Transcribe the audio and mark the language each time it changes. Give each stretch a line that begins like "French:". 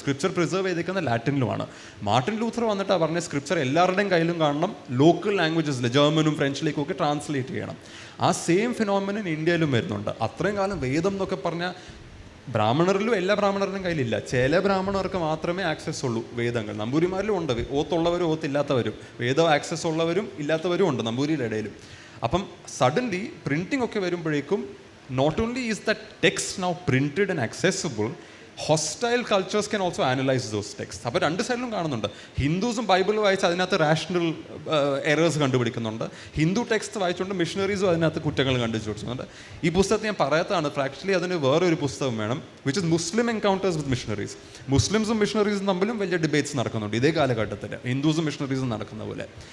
Malayalam: Scripture preserve ചെയ്തിരിക്കുന്ന ലാറ്റിനിലുമാണ്. Martin Luther വന്നിട്ട് പറഞ്ഞ സ്ക്രിപ്ചർ എല്ലാവരുടെയും കയ്യിലും കാണണം, ലോക്കൽ ലാംഗ്വേജസിൽ ജർമ്മനും ഫ്രഞ്ചിലേക്കും ഒക്കെ ട്രാൻസ്ലേറ്റ് ചെയ്യണം. ആ സെയിം ഫിനോമിനൻ ഇന്ത്യയിലും വരുന്നുണ്ട്. അത്രയും കാലം വേദം എന്നൊക്കെ പറഞ്ഞാൽ ബ്രാഹ്മണരിലും എല്ലാ ബ്രാഹ്മണരുടെയും കയ്യിലില്ല, ചില ബ്രാഹ്മണർക്ക് മാത്രമേ ആക്സസ് ഉള്ളൂ വേദങ്ങൾ. നമ്പൂരിമാരിലും ഉണ്ട്, ഓത്തുള്ളവരും ഓത്തില്ലാത്തവരും, വേദം ആക്സസ് ഉള്ളവരും ഇല്ലാത്തവരും ഉണ്ട് നമ്പൂരിയുടെ ഇടയിലും. അപ്പം സഡൻലി പ്രിൻറ്റിംഗ് ഒക്കെ വരുമ്പോഴേക്കും
English: not only is that text now printed and accessible, hostile cultures can also analyze those texts.
Malayalam: അപ്പോൾ രണ്ട് സൈഡിലും കാണുന്നുണ്ട്. ഹിന്ദുസും ബൈബിൾ വായിച്ച് അതിനകത്ത് റാഷണൽ എറേഴ്സ് കണ്ടുപിടിക്കുന്നുണ്ട്, ഹിന്ദു ടെക്സ്റ്റ് വായിച്ചുകൊണ്ട് മിഷണറീസും അതിനകത്ത് കുറ്റങ്ങൾ കണ്ടുപിടിക്കുന്നുണ്ട്. ഈ പുസ്തകത്തെ ഞാൻ പറയാത്തതാണ്, ആക്ച്വലി അതിന് വേറൊരു പുസ്തകം വേണം,
English: Which is Muslim encounters with missionaries.
Malayalam: മുസ്ലിംസും മിഷണറീസും തമ്മിലും വലിയ ഡിബേറ്റ്സ് നടക്കുന്നുണ്ട് ഇതേ കാലഘട്ടത്തിൽ, ഹിന്ദുസും മിഷണറീസും നടക്കുന്ന പോലെ.